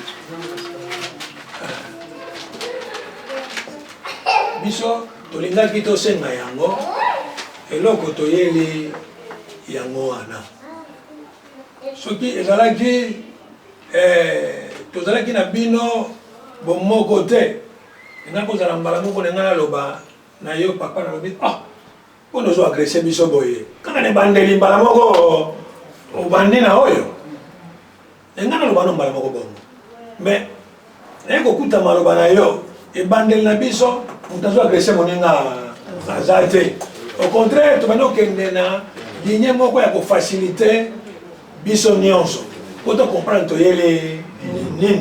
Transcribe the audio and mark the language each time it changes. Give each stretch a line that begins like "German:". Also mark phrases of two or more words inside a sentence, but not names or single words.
Lingala: biso tolingaki tosenga yango eloko toyeli yango wana soki ezalaki tozalaki na bino bomoko te nga kozala mbala moko nenga naloba na yo papa nalobi
French: on nous a agressé
Lingala: biso boye kaka ne bandeli mbala moko obandi na oyo enga naloba no mbala moko bongo mais ekokuta maloba na yo ebandeli na biso mutazo agressé moninga azate
French: au contraire
Lingala: tobandi okende na ligne moko ya kofacilite biso nyonso po to comprendre toyele nini.